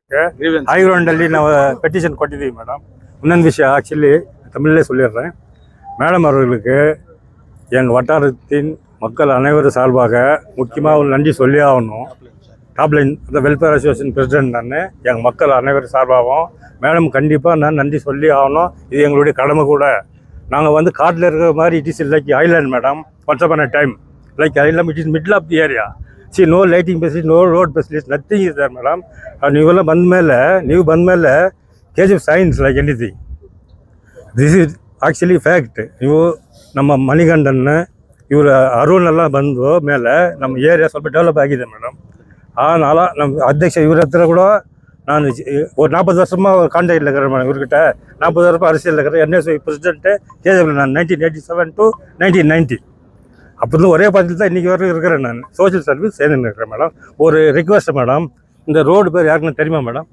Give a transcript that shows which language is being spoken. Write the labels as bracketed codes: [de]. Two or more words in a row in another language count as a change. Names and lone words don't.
[kn] ಹೈಗ್ರೌಂಡಲ್ಲಿ ನಾವು ಪೆಟಿಷನ್ ಕೊಟ್ಟಿದ್ದೀವಿ ಮೇಡಮ್. ಇನ್ನೊಂದು ವಿಷಯ [ta] ஆக்சுவலி தமிழ்லே சொல்லிடுறேன். மேடம் அவர்களுக்கு எங்கள் வட்டாரத்தின் மக்கள் அனைவரும் சார்பாக முக்கியமாக ஒரு நன்றி சொல்லி ஆகணும். டாப்லைன் அந்த [en] welfare association president [ta] நான். எங்கள் மக்கள் அனைவரும் சார்பாகவும் மேடம் கண்டிப்பாக நான் நன்றி சொல்லி ஆகணும். இது எங்களுடைய கடமை கூட. நாங்கள் வந்து காட்டில் இருக்கிற மாதிரி [en] it is like island madam. once upon a time like island it is middle of the area. See, no lighting facilities, no road facilities, nothing is there, madam. And [kn] ನೀವು ಬಂದ್ಮೇಲೆ [en] KGF science like anything. This is actually fact. [kn] ನೀವು ನಮ್ಮ ಮಣಿಗಂಡನ್ನ ಇವರು ಅರುಣ್ ಎಲ್ಲ ಬಂದು ಮೇಲೆ ನಮ್ಮ ಏರಿಯಾ ಸ್ವಲ್ಪ ಡೆವಲಪ್ ಆಗಿದೆ ಮೇಡಮ್. [ta] அதனால நம்ம அத்தியட்ச இவர் இடத்துல கூட நான் ஒரு 40 வருஷமாக கான்டாக்டில் இருக்கிறேன் மேடம். இவர்கிட்ட 40 வருஷமாக அரசியலில் இருக்கிறேன். NSY பிரசிடென்ட்டு KGF நான் 1987 to 1990. அப்போ ஒரே பார்த்துட்டு தான் இன்றைக்கி வரைக்கும் இருக்கிறேன். நான் [en] social service [ta] சேர்ந்துன்னு இருக்கிறேன் மேடம். ஒரு ரிக்வெஸ்ட் மேடம், இந்த ரோடு பேர் யாருக்குன்னு தெரியுமா மேடம்?